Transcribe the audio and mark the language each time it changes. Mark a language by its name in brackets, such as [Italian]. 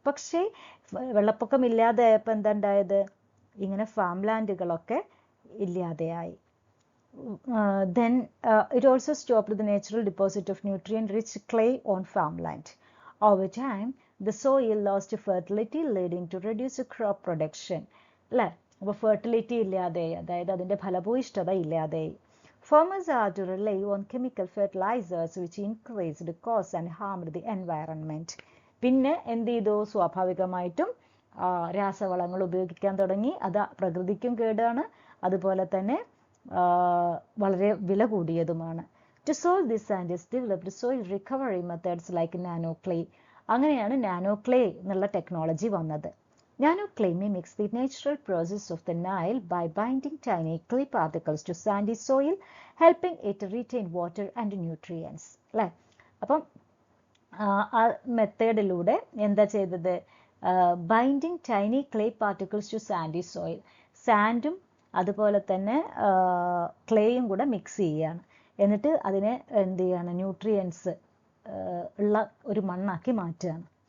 [Malayalam] പക്ഷേ വെള്ളപ്പൊക്കം ഇല്ലാതെയായപ്പോൾ എന്താ ഉണ്ടായത്, ഇങ്ങനെ ഫാം ലാൻഡുകളൊക്കെ ഇല്ലാതെയായി. [English] Then it also stopped the natural deposit of nutrient-rich clay on farmland. Over time, the soil lost fertility, leading to reduced crop production. [Malayalam] അല്ലേ, അപ്പോൾ ഫെർട്ടിലിറ്റി ഇല്ലാതെയായി, അതായത് അതിൻ്റെ ഫലഭൂയിഷ്ഠത ഇല്ലാതെയായി. [English] Farmers had to rely on chemical fertilizers, which increased the cost and harmed the environment. [Malayalam] പിന്നെ എന്ത് ചെയ്തു, സ്വാഭാവികമായിട്ടും രാസവളങ്ങൾ ഉപയോഗിക്കാൻ തുടങ്ങി. അത് പ്രകൃതിക്കും കേടാണ്, അതുപോലെ തന്നെ വളരെ വില കൂടിയതുമാണ്. [English] To solve this, scientists developed soil recovery methods like nano clay. [Malayalam] അങ്ങനെയാണ് നാനോ ക്ലേ എന്നുള്ള ടെക്നോളജി വന്നത്. [English] Nano clay mimics the natural process of the Nile by binding tiny clay particles to sandy soil, helping it retain water and nutrients. [Malayalam] അല്ലേ, അപ്പം ആ മെത്തേഡിലൂടെ എന്താ ചെയ്തത്, [English] binding tiny clay particles to sandy soil, [Malayalam] സാൻഡും അതുപോലെ തന്നെ ക്ലേയും കൂടെ mix ചെയ്യുകയാണ്. എന്നിട്ട് അതിനെ എന്ത് ചെയ്യാണ്, ന്യൂട്രിയൻസ് ഉള്ള ഒരു മണ്ണാക്കി മാറ്റുകയാണ്.